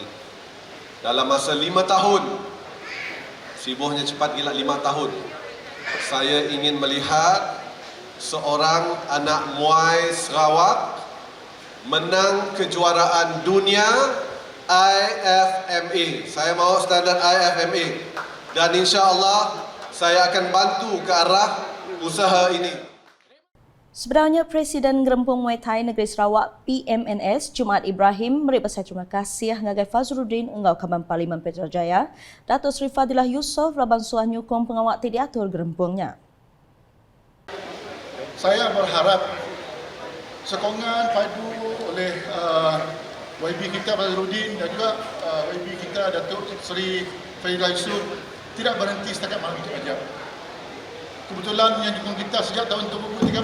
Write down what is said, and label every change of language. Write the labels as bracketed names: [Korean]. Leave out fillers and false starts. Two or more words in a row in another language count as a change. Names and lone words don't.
[Malay] Dalam masa 5 tahun, sibuknya cepat gila 5 tahun, saya ingin melihat seorang anak muay Sarawak menang kejuaraan dunia IFMA. Saya mahu standard IFMA dan insya-Allah saya akan bantu ke arah usaha ini. [Iban] Sebenarnya Presiden Gerempung Muay Thai Negeri Sarawak PMNS Jumaat Ibrahim beri besar terima kasih ngagai Fazruddin Enggau Kaban Parlimen Petrajaya, Datuk Seri Fadilah Yusof laban suah nyukong pengawal diatur gerempungnya. [Malay] Saya berharap sokongan padu oleh YB kita Fazruddin dan juga YB kita Datuk Seri Fadilah Yusof tidak berhenti setakat malam itu saja. Kebetulan yang dukung kita sejak tahun 2013.